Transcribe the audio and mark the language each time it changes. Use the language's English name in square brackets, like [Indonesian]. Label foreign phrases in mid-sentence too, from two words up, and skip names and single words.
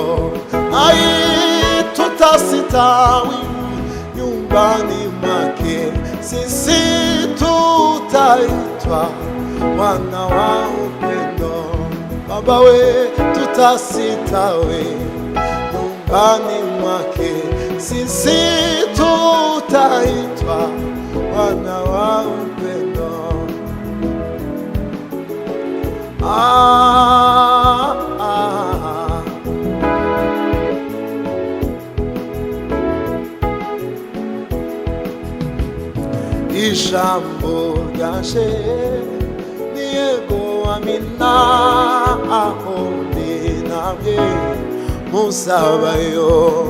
[Swahili] Ai, tutasitawi nyumbani mwake, sisi tutaitwa wana wa upendo. bawe tutasitawe nyumbani mwake, sisi tutaitwa wana wa upendo. [Kinyarwanda] Ijambo ryaje ni yego amina, aho ndi namwe muzabayo.